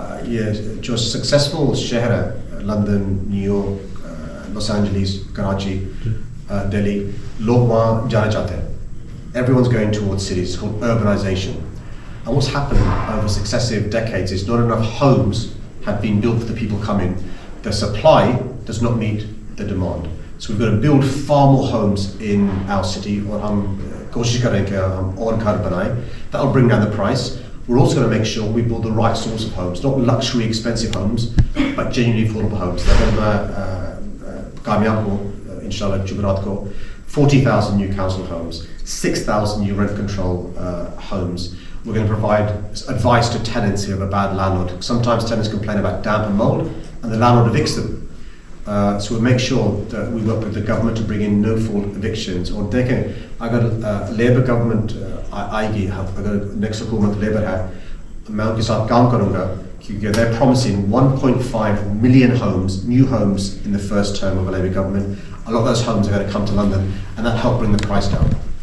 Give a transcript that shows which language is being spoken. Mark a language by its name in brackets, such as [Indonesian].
[Urdu] یہ جو سکسیزفل شہر ہے, لندن, نیو یارک, لاس اینجلیس, کراچی, دہلی, لوگ وہاں جانا چاہتے ہیں. [English] Everyone's going towards cities. It's called urbanization. And what's happened over successive decades is not enough homes have been built for the people coming. The supply does not meet the demand. So we've got to build far more homes in our city, [Urdu] اور ہم کوشش کریں کہ ہم اور گھر بنائیں. [English] That will bring down the price. We're also going to make sure we build the right sorts of homes, not luxury expensive homes, but genuinely affordable homes. [Urdu] اگر میں کامیاب ہوں انشاءاللہ جمعرات کو, [English] 40,000 new council homes, 6,000 new rent control homes. We're going to provide advice to tenants who have a bad landlord. Sometimes tenants complain about damp and mold, and the landlord evicts them. So we'll make sure that we work with the government to bring in no-fault evictions. [Urdu] اور دیکھیں, اگر labour government آئے گی, اگر next حکومت labour ہے, میں ان کے ساتھ کام کروں گا, کیونکہ [English] they're promising 1.5 million homes, new homes in the first term of a Labour government. A lot of those homes are going to come to London, and that'll help bring the price down.